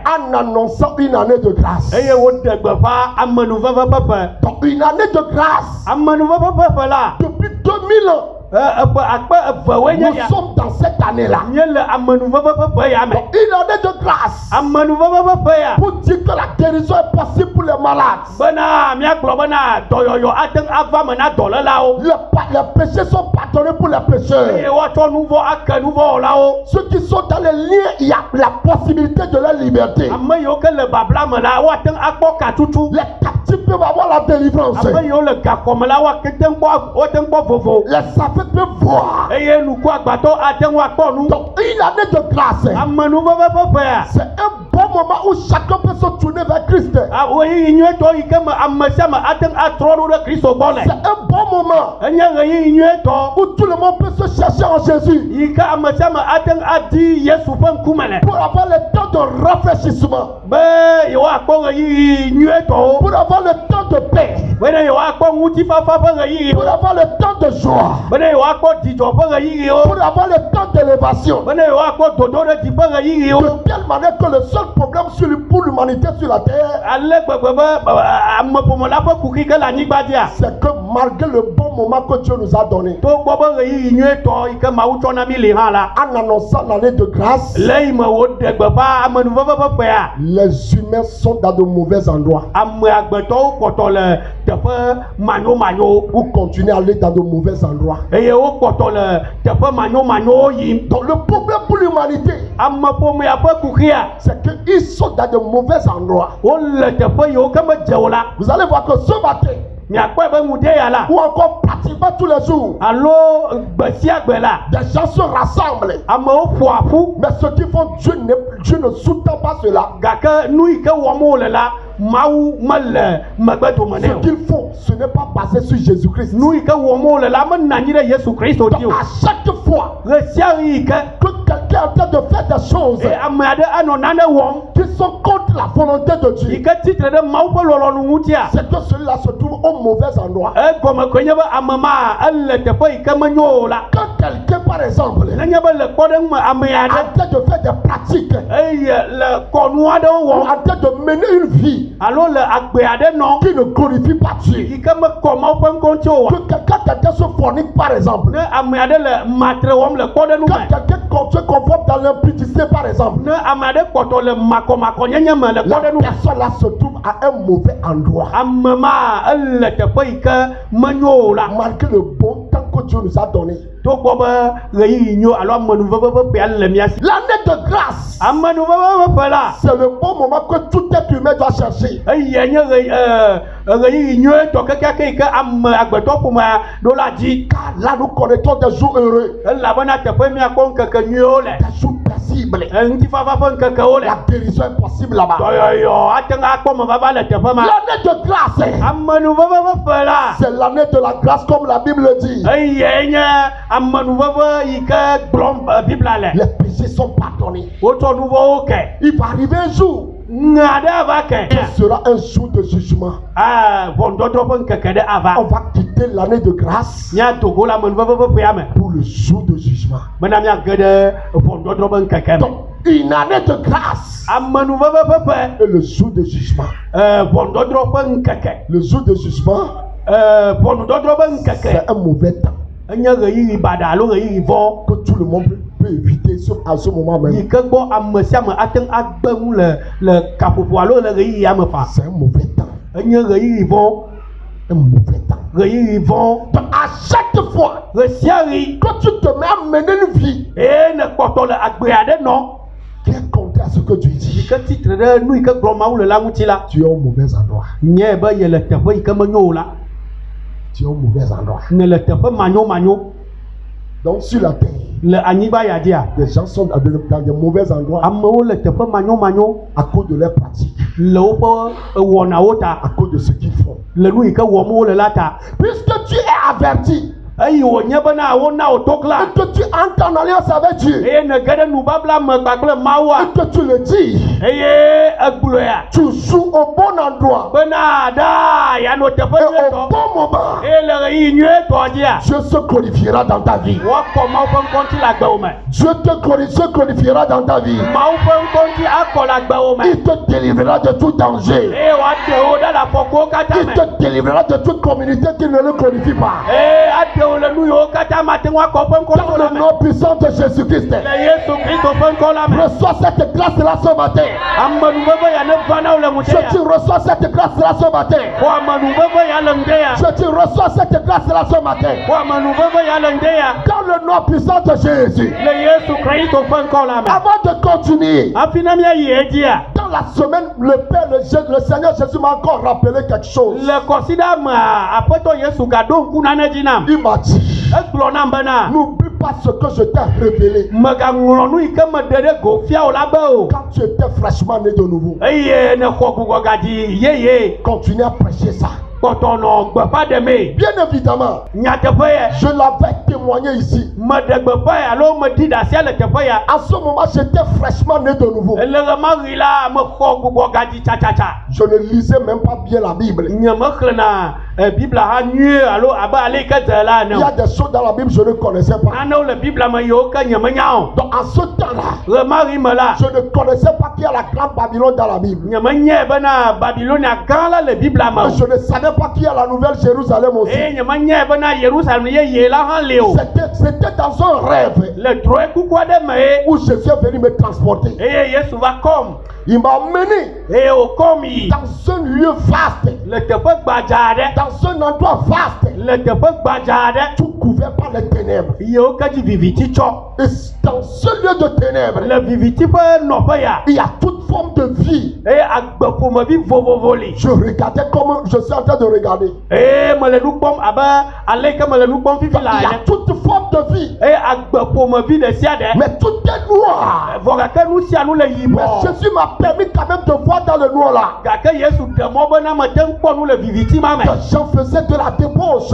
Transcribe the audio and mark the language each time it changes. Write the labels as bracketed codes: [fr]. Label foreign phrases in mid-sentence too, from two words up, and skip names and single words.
[fr] En annonçant une année de grâce. [ee] Eye woɖe gbeƒã amenuveve ƒe ƒe. [fr] Donc une année de grâce. [ee] Amenuveve ƒe ƒe la, [fr] Depuis 2000 ans, [ee] eƒe akpe evewoe nye [fr] nous [ee] ya. [fr] sommes dans cette année-là. [ee] Nye le amenuveve ƒe ƒe ya me. [fr] Donc une année de grâce. [ee] Amenuveve ƒe ƒe ya. [fr] Pour dire que la guérison est possible pour les malades. [ee] Bena miagblɔ bena dɔyɔyɔ ate ŋu ava me na dɔlélawo. [fr] Les péchés sont pardonnés pour les [ee] Eye [fr] pécheurs. [ee] woatsɔ nu vɔ ake nu vɔ wɔlawo. [fr] Ceux qui sont dans les liens, il y a la possibilité de leur liberté. [ee] Ame yiwo ke le babla me la woate ŋu akpɔ katutu. [fr] Les captifs peuvent avoir la délivrance. [ee] Ame yiwo le gaxɔ me la woate ŋu kpɔ vovo. [fr] Les aveugles peuvent voir. [ee] Eye nuku agbãtɔ ate ŋu akpɔ nu. [fr] Donc une année de grâce. [ee] Amenuveve ƒe ƒe ya. [fr] C'est un bon moment où chacun peut se tourner vers Christ. [ee] Ɣeyiɣi nyuietɔ yi ke me ame sia ame ate ŋu atrɔ ɖo ɖe Kristo gbɔ [fr] C'est [ee] le. [fr] un bon moment [ee] Enye ɣeyiɣi nyuietɔ [fr] où tout le monde peut se chercher en Jésus [ee] yi ke ame sia ame ate ŋu adi Yesu ƒe ŋkume le. [fr] pour avoir le temps de rafraîchissement, [ee] Be yewoakpɔ ɣeyiɣi nyuietɔwo. [fr] pour avoir le temps de paix, [ee] Bena yewoakpɔ ŋutifafa ƒe ɣeyiɣiwo. [fr] pour avoir le temps de joie, [ee] Bena yewoakpɔ dzidzɔ ƒe ɣeyiɣiwo. [fr] pour avoir le temps d'élévation. [ee] Bena yewoakpɔ dodo ɖe dzi ƒe ɣeyiɣiwo. [fr] De telle manière que le seul problème pour l'humanité sur la terre, [ee] Ale gbegbe be ameƒome la ƒe kuxi ke le anyigba dzia. [fr] c'est que malgré le bon moment que Dieu nous a donné, [ee] Togbɔ be ɣeyiɣi nyuietɔ yi ke Mawu tsɔ na mi li hã la. [fr] en annonçant l'année de grâce, [ee] Le yi me woɖe gbeƒã amenuveve ƒe ƒea. [fr] les humains sont dans de mauvais endroits [ee] Ame agbetɔwo kpɔtɔ le teƒe manyomanyowo. [fr] ou continuer à aller dans de mauvais endroits. [ee] Eye wokpɔtɔ le teƒe manyomanyowo yim. [fr] Donc le problème pour l'humanité, [ee] Ameƒomea ƒe kuxia. [fr] c'est qu'ils sont dans de mauvais endroits. [ee] Wole teƒe yiwo ke medze o la. [fr] Vous allez voir que ce matin, [ee] Miakpɔe be ŋude ya la. [fr] ou encore pratiquement tous les jours, [ee] Alo gbe sia gbe la. [fr] des gens se rassemblent. [ee] Amewo ƒoa ƒu. [fr] Mais ce qu'ils font, Dieu ne sous-tend pas cela. [ee] Gake nu yi ke wɔm wole la, Mawu mele megbe dome [fr] Ce [ee] nɛ o. [fr] qu'ils font, ce n'est pas basé sur Jésus-Christ. [ee] Nu yi ke wɔm wole la, mena anyi ɖe Yesu Kristo [fr] Donc [ee] dzi o. [fr] à chaque fois [ee] Ɣe sia ɣi yi ke [fr] que quelqu'un est en train de faire des choses [ee] ame aɖe anɔ nane wɔm, [fr] qui sont contre la volonté de Dieu, [ee] yi ke titre ɖe Mawu ƒe lɔlɔ̃nu ŋutia [fr] c'est que celui-là se trouve au mauvais endroit. [ee] egɔme koe nye be ame ma ele teƒe yi ke menyo o la. [fr] Quand quelqu'un, par exemple, [ee] Nenye be le kpɔɖeŋu me ame aɖe [fr] en train de faire des pratiques, [ee] eye le kɔnu aɖewo [fr] ou [ee] wɔm [fr] en train de mener une vie [ee] alo le agbe aɖe nɔ [fr] qui ne glorifie pas Dieu, [ee] yi ke mekɔ Mawu ƒe ŋkɔ ŋuti o wa. [fr] que quand quelqu'un se fornique, par exemple, [ee] Ne ame aɖe le matre wɔm le kpɔɖeŋu [fr] quand [ee] me, [fr] quelqu'un se conforme dans l'impudicité, par exemple, [ee] ne ame aɖe kpɔtɔ le makɔmakɔnyenye me le [fr] la [ee] kpɔɖeŋu me, [fr] personne-là se trouve à un mauvais endroit. [ee] ame ma ele teƒe yi ke menyo o la. [fr] Malgré le bon temps que Dieu nous a donné. [ee] Togbɔ be ɣeyiɣi nyo alo amenuveve ƒe ƒea le mia si. [fr] L'année de grâce, [ee] Amenuveve ƒe ƒe la [fr] c'est le bon moment que tout être humain doit chercher. [ee] eye nye ɣeyiɣi nyuietɔ kekeake yi ke ame agbetɔ ƒomea ɖo la dzi. [fr] Car là, nous connaissons des jours heureux, [ee] Elabena teƒe miakpɔ ŋkeke nyuiwo le. [fr] des jours paisibles. [ee] Ŋutifafa ƒe ŋkekewo le. [fr] La guérison est possible là-bas. [ee] Dɔyɔyɔ ate ŋu akpɔ mevava le teƒe ma. [fr] L'année de grâce, [ee] Amenuveve ƒe ƒe la [fr] c'est l'année de la grâce comme la Bible le dit. [ee] eye nye amenuveve yi ke gblɔm Biblia le. [fr] Les péchés sont pardonnés. [ee] Wotsɔ nu vɔwo ke. [fr] Il va arriver un jour, [ee] Ŋe aɖe va ke. [fr] ce sera un jour de jugement. [ee] Ʋɔnudɔdrɔ̃ ƒe ŋkeke ɖe ava. [fr] On va quitter l'année de grâce [ee] Míado go le amenuveve ƒe ƒea me [fr] pour le jour de jugement. [ee] bena míage ɖe ʋɔnudɔdrɔ̃ ƒe ŋkeke me. [fr] Donc, une année de grâce [ee] Amenuveve ƒe ƒe [fr] et le jour de jugement. [ee] ʋɔnudɔdrɔ̃ ƒe ŋkeke. [fr] Le jour de jugement, [ee] Ʋɔnudɔdrɔ̃ ƒe ŋkeke [fr] c'est un mauvais temps [ee] enye ɣeyiɣi baɖa alo ɣeyiɣi vɔ [fr] que tout le monde peut éviter à ce moment [ee] yi [fr] même. [ee] ke gbɔ ame sia ame ate ŋu agbe ŋu le kaƒoƒo alo le ɣeyiɣia me fa. [fr] C'est un mauvais temps. [ee] Enye ɣeyiɣi vɔ. [fr] Un mauvais temps. [ee] Ɣeyiɣi vɔ. [fr] Donc, à chaque fois [ee] Ɣe sia ɣi [fr] que tu te mets à mener une vie [ee] eye ne kpɔtɔ le agbe aɖe nɔ [fr] qui est contraire à ce que Dieu [ee] yi [fr] dit, [ee] ke titre ɖe nu yi ke gblɔm Mawu le la ŋuti la, [fr] tu es au mauvais endroit. [ee] nye be ye le teƒe yi ke menyo o la. [fr] Tu es au mauvais endroit. [ee] Ne le teƒe manyo [fr] Donc, sur la terre, [ee] le anyigba ya dzia, [fr] les gens sont dans des mauvais endroits [ee] amewo le teƒe manyo [fr] à cause de leurs pratiques, [ee] le woƒe wɔnawo ta, [fr] à cause de ce qu'ils font. [ee] le nu yi ke wɔm wole la ta. [fr] Puisque tu es averti [ee] Eye wònye bena wona wò to gla. [fr] et que tu entres en alliance avec Dieu [ee] Eye ne ge ɖe nubabla me kpakple Mawua. [fr] et que tu le dis, [ee] Eye egblɔea [fr] tu joues au bon endroit [ee] bena ɖa ya nɔ teƒe [fr] et au [ee] nyuietɔ. [fr] bon moment. [ee] Eye le ɣeyiɣi nyuietɔ dzia, [fr] Dieu se glorifiera dans ta vie. [ee] woakɔ Mawu ƒe ŋkɔ ŋuti le agbewo me. [fr] Dieu se glorifiera dans ta vie. [ee] Mawu ƒe ŋkɔ ŋuti akɔ le agbewo me. [fr] Il te délivrera de tout danger. [ee] Eye woaɖe wo ɖe le afɔkuwo katã [fr] Il [ee] me. [fr] te délivrera de toute communauté qui ne le glorifie pas. [ee] Eye aɖe wo le nu yiwo katã mate ŋu akɔ ƒe ŋkɔ [fr] Dans [ee] to le [fr] le [ee] me. [fr] nom puissant de Jésus-Christ. [ee] Le Yesu Kristo ƒe ŋkɔ la me. [fr] Reçois cette grâce-là ce matin. [ee] Amenuveve ya ne va na wo le ŋuti [fr] Je [ee] ya. [fr] dis, reçois cette grâce-là ce matin. [ee] Xɔ amenuveve ya le ŋde ya. [fr] Je dis, reçois cette grâce-là ce matin. [ee] Xɔ amenuveve ya le ŋde ya. [fr] Dans le nom puissant de Jésus. [ee] Le Yesu Kristo ƒe ŋkɔ la me. [fr] Avant de continuer, [ee] Hafi ne míayi edzia, [fr] dans la semaine, le Seigneur Jésus m'a encore rappelé quelque chose. [ee] le kɔsiɖa mea, Aƒetɔ Yesu gaɖo ŋku nane dzi nam. [fr] Il m'a dit, [ee] Egblɔ nam bena, [fr] n'oublie pas ce que je t'ai révélé [ee] mègaŋlɔ nu yi ke meɖe ɖe go fia o la be o. [fr] quand tu étais fraîchement né de nouveau. [ee] Eye ne xɔ gugɔgadzi yeye, [fr] Continue à prêcher ça. [ee] kpɔtɔ nɔ gbeƒã ɖemee. [fr] Bien évidemment, [ee] Nyateƒe ya, [fr] je l'avais témoigné ici. [ee] meɖe gbeƒã ya alo meɖi ɖe asia le teƒe ya. [fr] À ce moment, j'étais fraîchement né de nouveau. [ee] Le ɣe ma ɣi la, mexɔ gugɔgadzi tsatsa. [fr] Je ne lisais même pas bien la Bible. [ee] Nye mexlẽna Biblia hã nyuie alo abe ale yi ke dze la ene [fr] Il y [ee] o. [fr] a des choses dans la Bible que je ne connaissais pas. [ee] Nanewo le Biblia me yiwo ke nye menya o. [fr] Donc, en ce temps-là, [ee] Ɣe ma ɣi me la, [fr] je ne connaissais pas qu'il y a la grande Babylone dans la Bible. [ee] nye menyae bena Babilonia gã la le Biblia me [fr] Et [ee] o. [fr] je ne savais pas qu'il y a la nouvelle Jérusalem aussi. [ee] Eye nye menyae bena Yerusalem yeye la hã li o. [fr] C'était dans un rêve [ee] Le drɔ̃e kuku aɖe me ye, [fr] où Jésus est venu me transporter. [ee] eye Yesu va kɔm. [fr] Il m'a emmené [ee] Eye wòkɔm yi [fr] dans un lieu vaste, [ee] le teƒe gbadza aɖe. [fr] dans un endroit vaste, [ee] Le teƒe gbadza aɖe. [fr] tout couvert par les ténèbres. [ee] Yewo ke dzi viviti tsɔ. [fr] Et dans ce lieu de ténèbres, [ee] Le viviti ƒe nɔƒe ya, [fr] il y a toute forme de vie. [ee] eye agbe ƒomevi vovovo li. [fr] Je regardais comme je suis en train de regarder. [ee] Eye mele nu kpɔm abe ale yi ke mele nu kpɔm fifi [fr] Il [ee] la [fr] y a [ee] ene. [fr] toute forme de vie. [ee] Eye agbe ƒomevi ɖe sia ɖe. [fr] Mais tout est noir. [ee] Vɔ gake nu sia nu le [fr] Mais [ee] yibɔ. [fr] Jésus m'a permis quand même de voir dans le noir là. [ee] Gake Yesu ɖe mɔ bena mete ŋu kpɔ nu le viviti ma me. [fr] Les gens faisaient de la débauche.